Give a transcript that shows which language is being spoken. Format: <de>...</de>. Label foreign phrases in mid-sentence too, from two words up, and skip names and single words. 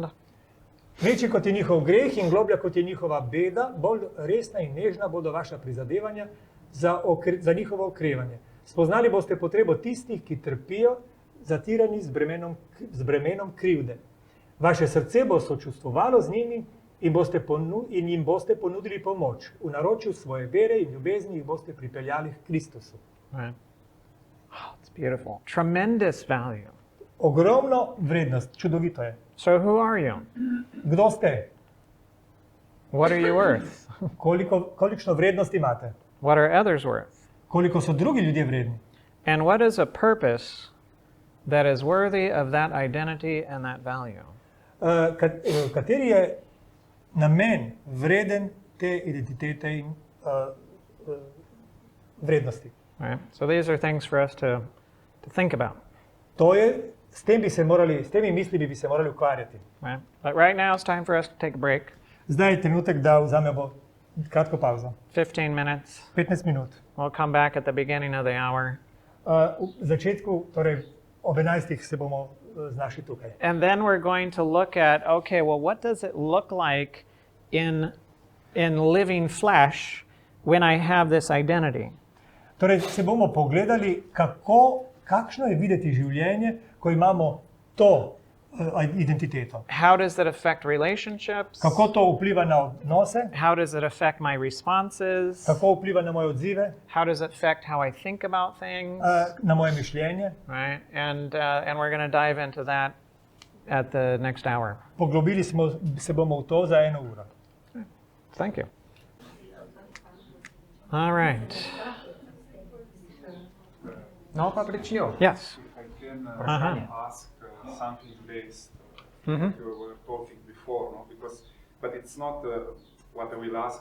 <sl>Večji kot je njihov greh in globlja kot je njihova beda, bolj resna in nežna bodo vaša prizadevanja za njihovo okrevanje. Spoznali boste potrebo tistih, ki trpijo, zatirani z bremenom krivde. Vaše srce bo sočustvovalo z njimi in jim boste ponudili pomoč. V naročju svoje vere in ljubezni jih boste pripeljali k Kristusu.</sl> <en>right. Oh, it's beautiful. Tremendous value.</en> <sl>Ogromno vrednost, čudovito je.</sl> <en>So who are you?</en> <sl>Kdo ste?</sl> <en>What are you worth?</en> <sl>Kolikšno vrednost imate?</sl> <en>What are others worth?</en> <sl>Koliko so drugi ljudje vredni?</sl> <en>And what is a purpose that is worthy of that identity and that value?</en> <sl>Kateri je namen vreden te identitete in vrednosti?</sl> <en>Right? So these are things for us to think about.</en> <sl>To je, s temi mislimi bi se morali ukvarjati.</sl> <en>Right? But right now it's time for us to take a break.</en> <sl>Zdaj je trenutek, da vzamemo kratko pauzo.</sl> <en>15 minutes.</en> <sl>15 minut.</sl> <en>We'll come back at the beginning of the hour.</en> <sl>V začetku, torej ob 11. se bomo znašli tukaj.</sl> <en>And then we're going to look at, okay, well, what does it look like in living flesh when I have this identity?</en> <sl>Torej se bomo pogledali, kakšno je videti življenje, ko imamo to identiteto.</sl> <en>How does it affect relationships?</en> <sl>Kako to vpliva na odnose,</sl> <en>How does it affect my responses?</en> <sl>kako vpliva na moje odzive,</sl> <en>How does it affect how I think about things?</en> <sl>na moje mišljenje.</sl> <en>Right? And we're going to dive into that at the next hour.</en> <sl>Poglobili se bomo v to za 1 uro.</sl> <en>Thank you. All right. No, Patricio. Yes. If I can ask something based, like you were talking before, no? But it's not what I will ask.</en>